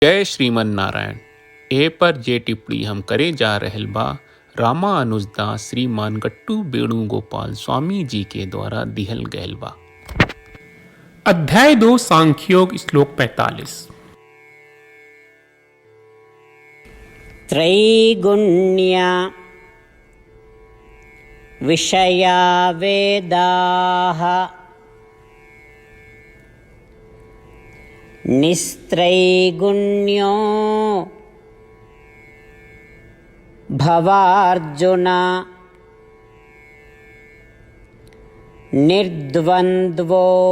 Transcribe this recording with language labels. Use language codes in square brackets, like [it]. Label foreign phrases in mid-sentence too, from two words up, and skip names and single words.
[bho] जय श्रीमन नारायण। ए पर जे टिप्पणी हम करे जा रहल बा रामानुजदास श्रीमान गट्टू वेणुगोपाल स्वामी जी के द्वारा दिहल गयल बा। अध्याय 2 सांख्योग श्लोक 45। [sa] त्रैगुण्य विषया वेदाः निस्त्रैगुण्यो भवार्जुन निर्द्वन्द्वो